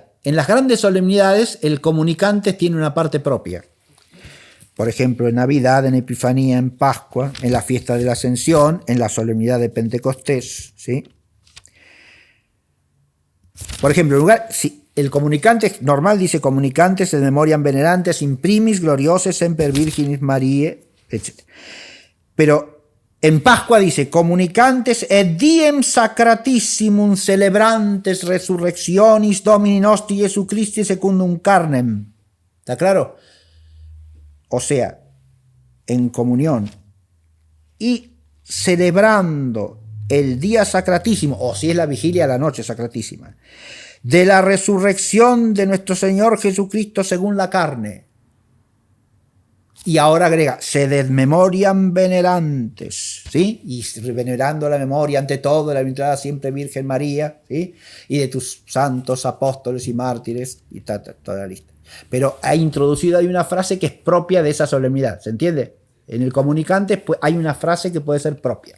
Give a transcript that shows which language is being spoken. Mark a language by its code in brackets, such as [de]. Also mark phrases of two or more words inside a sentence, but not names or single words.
[es] En las grandes solemnidades el comunicantes tiene una parte propia. Por ejemplo, en Navidad, en Epifanía, en Pascua, en la fiesta de la Ascensión, en la solemnidad de Pentecostés, ¿sí? Por ejemplo, en lugar, si el comunicante normal dice [la] comunicantes de memoriam venerantes in primis gloriose semper virginis Mariae, etc. [es] Pero en Pascua dice [la] comunicantes et diem sacratissimum celebrantes resurrectionis Domini nostri Jesu Christi secundum carnem. [es] ¿Está claro? O sea, en comunión y celebrando el día sacratísimo, o si es la vigilia de la noche sacratísima, de la resurrección de nuestro Señor Jesucristo según la carne. Y ahora agrega, [la] sed memoriam venerantes, [es] ¿sí? Y venerando la memoria ante todo de la bienaventurada siempre Virgen María, ¿sí? Y de tus santos apóstoles y mártires, y toda la lista. Pero ha introducido ahí una frase que es propia de esa solemnidad, ¿se entiende? En el comunicante pues, hay una frase que puede ser propia.